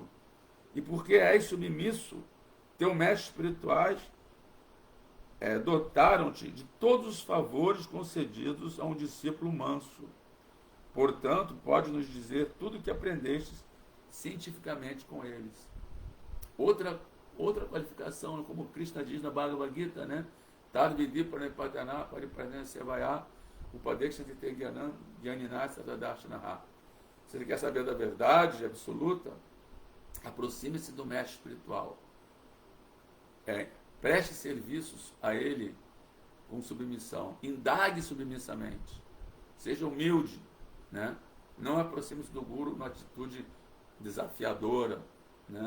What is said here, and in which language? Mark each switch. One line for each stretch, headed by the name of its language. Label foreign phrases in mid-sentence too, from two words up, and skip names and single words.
Portuguese: E porque és submisso, teus mestres espirituais dotaram-te de todos os favores concedidos a um discípulo manso. Portanto, pode nos dizer tudo o que aprendestes cientificamente com eles. Outra qualificação, como Krishna diz na Bhagavad Gita, né?
Sanskrit: Tad vidi pranipatana paripranena sevaya upadekshante te gyanam gyaninat sadadarshanaha.
Portuguese: Se ele quer saber da verdade absoluta, aproxime-se do mestre espiritual. Preste serviços a ele com submissão. Indague submissamente. Seja humilde, né? Não aproxime-se do guru numa atitude desafiadora, né?